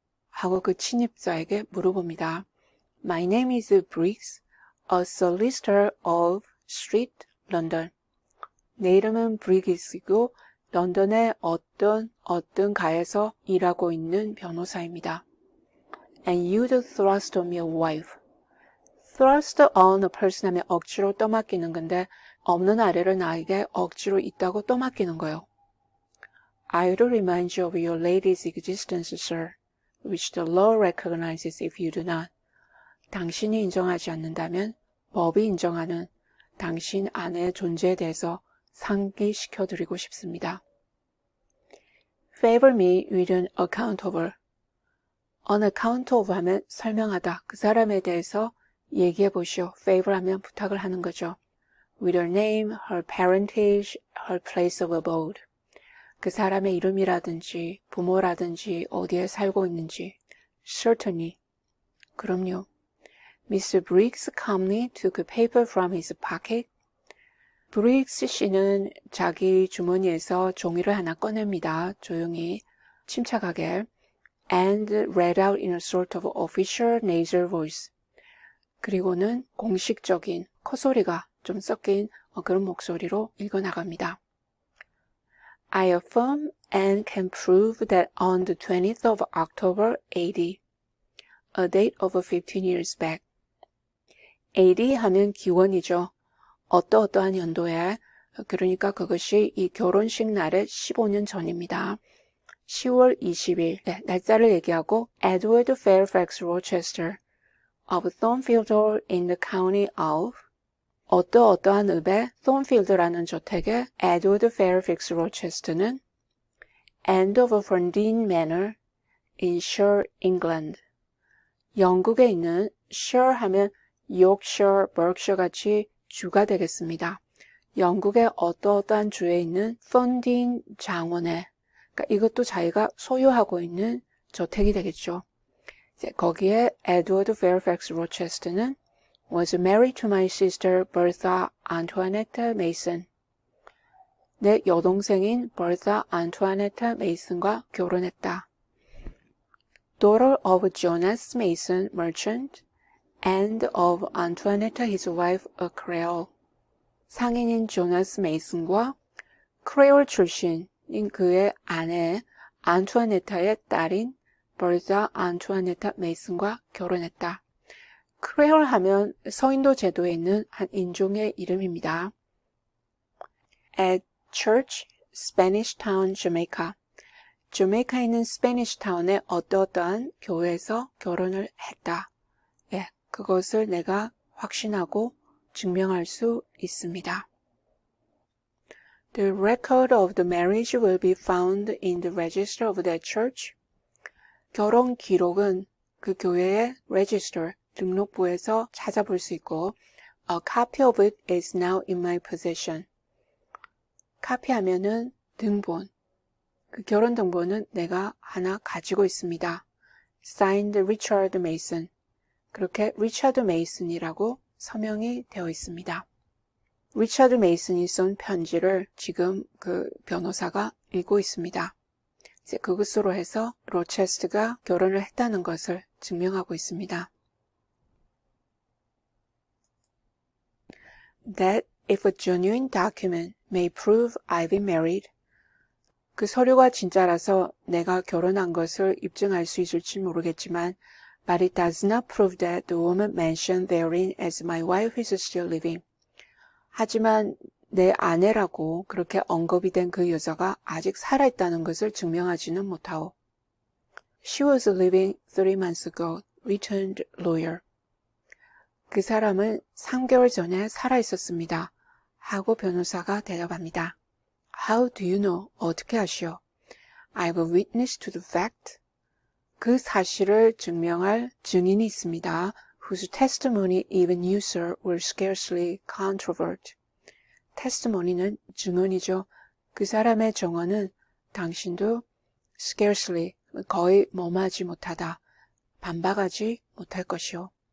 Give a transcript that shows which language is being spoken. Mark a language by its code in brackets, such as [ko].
[ko] 하고 그 침입자에게 물어봅니다. [en] My name is Briggs, a solicitor of Street, London. [ko] 내 이름은 브리기스이고 런던의 어떤 가에서 일하고 있는 변호사입니다. [en] And you'd thrust on me a wife. thrust on a person [ko] 하면 억지로 떠맡기는 건데 없는 아래를 나에게 억지로 있다고 떠맡기는 거예요. [en] I'd remind you of your lady's existence, sir, which the law recognizes if you do not. [ko] 당신이 인정하지 않는다면 법이 인정하는 당신 아내의 존재에 대해서 상기시켜드리고 싶습니다. [en] Favor me with an account of her. On account of [ko] 하면 설명하다. 그 사람에 대해서 얘기해 보시오. Favor 하면 부탁을 하는 거죠. [en] With her name, her parentage, her place of abode. [ko] 그 사람의 이름이라든지 부모라든지 어디에 살고 있는지. [en] Certainly. [ko] 그럼요. [en] Mr. Briggs calmly took a paper from his pocket. [ko] 브릭스 씨는 자기 주머니에서 종이를 하나 꺼냅니다. 조용히, 침착하게. [en] and read out in a sort of official nasal voice. [ko] 그리고는 공식적인 콧소리가 좀 섞인 그런 목소리로 읽어나갑니다. [en] I affirm and can prove that on the 20th of October, AD, a date of 15 years back. [ko] AD 하면 기원이죠. 어떠한 연도에, 그러니까 그것이 이 결혼식 날의 15년 전입니다. 10월 20일, 네, 날짜를 얘기하고 [en] Edward Fairfax Rochester of Thornfield in the county of [ko] 어떠한 읍의 Thornfield라는 저택의 Edward Fairfax Rochester는 [en] End of Ferndean Manor in Shire, England. [ko] 영국에 있는 Shire 하면 Yorkshire, Berkshire 같이 주가 되겠습니다. 영국의 어떠한 주에 있는 Ferndean 장원에, 그러니까 이것도 자기가 소유하고 있는 저택이 되겠죠. 이제 거기에 [en] Edward Fairfax Rochester는 was married to my sister Bertha Antoinette Mason. [ko] 내 여동생인 Bertha Antoinette Mason과 결혼했다. [en] Daughter of Jonas Mason, merchant, and of Antoinette, his wife, a Creole. [ko] 상인인 조나스 메이슨과 크레올 출신인 그의 아내 안투아네타의 딸인 버자 안투아네타 메이슨과 결혼했다. 크레올 하면 서인도 제도에 있는 한 인종의 이름입니다. [en] At Church, Spanish Town, Jamaica. [ko] 자메이카에 있는 스페니쉬 타운의 어떠한 교회에서 결혼을 했다. 예, 그것을 내가 확신하고 증명할 수 있습니다. [en] The record of the marriage will be found in the register of that church. [ko] 결혼 기록은 그 교회의 register, 등록부에서 찾아볼 수 있고 [en] A copy of it is now in my possession. [ko] 카피하면은 등본. 그 결혼 등본은 내가 하나 가지고 있습니다. [en] Signed Richard Mason. [ko] 그렇게 리처드 메이슨이라고 서명이 되어 있습니다. 리처드 메이슨이 쓴 편지를 지금 그 변호사가 읽고 있습니다. 이제 그것으로 해서 로체스트가 결혼을 했다는 것을 증명하고 있습니다. [en] That if a genuine document may prove I've been married, [ko] 그 서류가 진짜라서 내가 결혼한 것을 입증할 수 있을지 모르겠지만 [en] But it does not prove that the woman mentioned therein as my wife is still living. [ko] 하지만 내 아내라고 그렇게 언급이 된 그 여자가 아직 살아있다는 것을 증명하지는 못하오. [en] She was living 3 months ago, returned lawyer. [ko] 그 사람은 3개월 전에 살아있었습니다. 하고 변호사가 대답합니다. [en] How do you know? [ko] 어떻게 아시오? [en] I've witnessed to the fact. [ko] 그 사실을 증명할 증인이 있습니다. [en] Whose testimony even you, sir, will scarcely controvert. [ko] testimony는 증언이죠. 그 사람의 증언은 당신도 scarcely, 거의 머무하지 못하다, 반박하지 못할 것이요.